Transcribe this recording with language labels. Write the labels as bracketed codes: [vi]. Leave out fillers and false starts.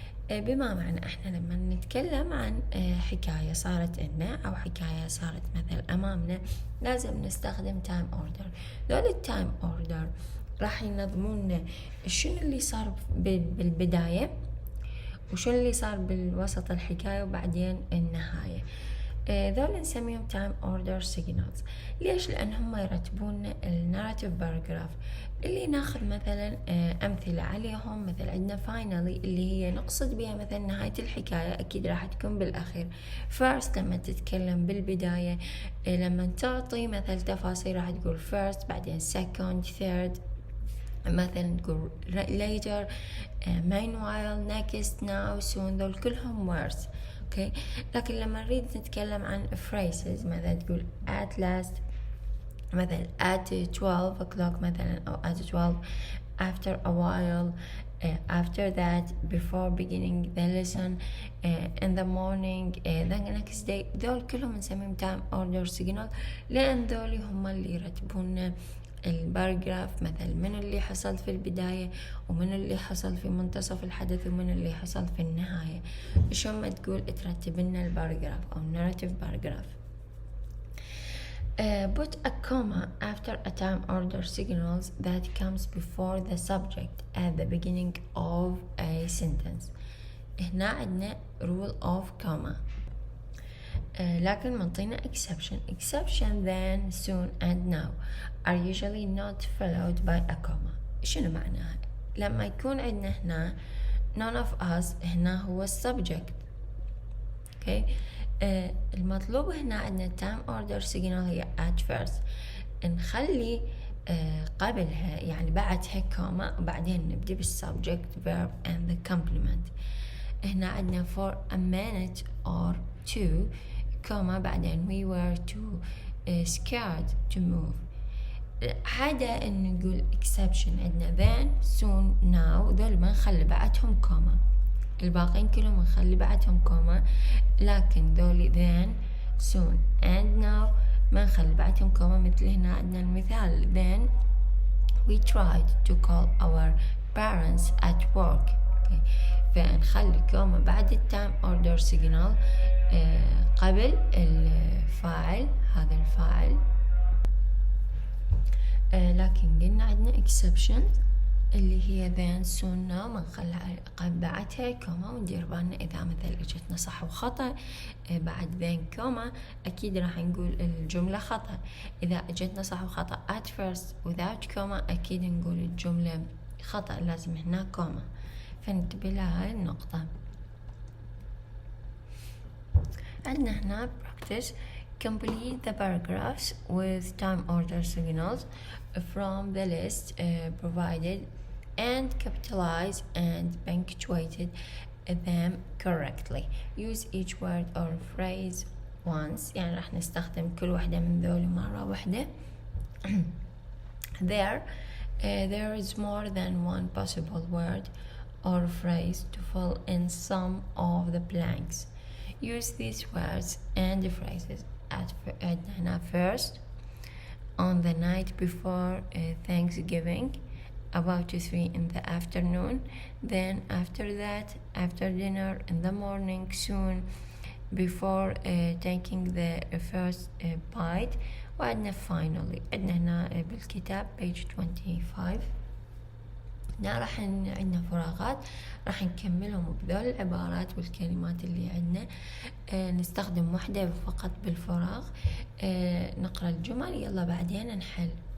[ar] بما معنى احنا لما نتكلم عن حكاية صارت لنا او حكاية صارت مثل امامنا لازم نستخدم تايم اوردر. دول التايم اوردر راح ينظمون شنو اللي صار بالبداية وشنو اللي صار بالوسط الحكاية وبعدين النهاية. ذول نسميهم [en] time order signals. [ar] ليش؟ لأن هم يرتبون الناراتيف باراجراف اللي ناخذ مثلا أمثلة عليهم. مثل عندنا finally اللي هي نقصد بها مثلا نهاية الحكاية أكيد راح تكون بالأخير. first لما تتكلم بالبداية، لما تعطي مثل تفاصيل راح تقول first، بعدين second، third، مثلا تقول later، meanwhile، next، now، soon. ذول كلهم words. اوكي. لكن لما نريد نتكلم عن [en] phrases مثلا تقول at last، مثلا at 12 o'clock مثلا أو at 12، after a while، after that، before beginning the lesson، in the morning، the next day. [ar] ذول كلهم نسميهم time order signal لأن ذول هم اللي يرتبون الباراجراف. مثل من اللي حصل في البداية ومن اللي حصل في منتصف الحدث ومن اللي حصل في النهاية. شو ما تقول ترتب لنا الباراجراف أو narrative paragraph. [en] Put a comma after a time order signals that comes before the subject at the beginning of a sentence. [ar] هنا عندنا rule of comma. لكن منطينا exception [en] then, soon and now are usually not followed by a comma. [ar] شنو معناها؟ لما يكون عندنا هنا none of us، هنا هو subject. [en] okay. [ar] المطلوب هنا عندنا time order signal هي at first، نخلي قبلها يعني بعدها comma وبعدين نبدأ بالsubject [en] verb and the complement. [ar] هنا عندنا [en] for a minute or two comma بعدين we were too scared to move. [ar] عادة إن نقول exception عندنا then، soon، now. ذول ما نخلي بعدهم كوما، الباقين كلهم نخلي بعدهم كوما، لكن ذولي then، soon and now ما نخلي بعدهم كوما. مثل هنا عندنا المثال [en] then we tried to call our parents at work. okay. [ar] فنخلي كوما بعد التايم اوردر سيجنال قبل الفاعل، هذا الفاعل. لكن قلنا عندنا exception اللي هي then، soon، now ما نخلي بعدها كوما وندير بالنا إذا مثل اجتنا صح وخطأ بعد then كوما أكيد راح نقول الجملة خطأ. إذا اجتنا صح وخطأ at first without كوما أكيد نقول الجملة خطأ، لازم هنا كوما. فانتبه لهاي النقطة. عندنا هنا practice. [en] Complete the paragraphs with time order signals from the list provided and capitalize and punctuated them correctly. Use each word or phrase once، [ar] يعني راح نستخدم كل واحدة من ذول مرة واحدة. [en] There is more than one possible word or phrase to fill in some of the blanks. Use these words and phrases at first, on the night before Thanksgiving, about 3 in the afternoon, then after that, after dinner, in the morning, soon, before taking the first bite. [ar] وعندنا finally عندنا هنا بالكتاب page 25. هنا راح عندنا فراغات راح نكملهم بذول العبارات والكلمات اللي عندنا. نستخدم واحدة فقط بالفراغ. نقرأ الجمل يلا بعدين نحل.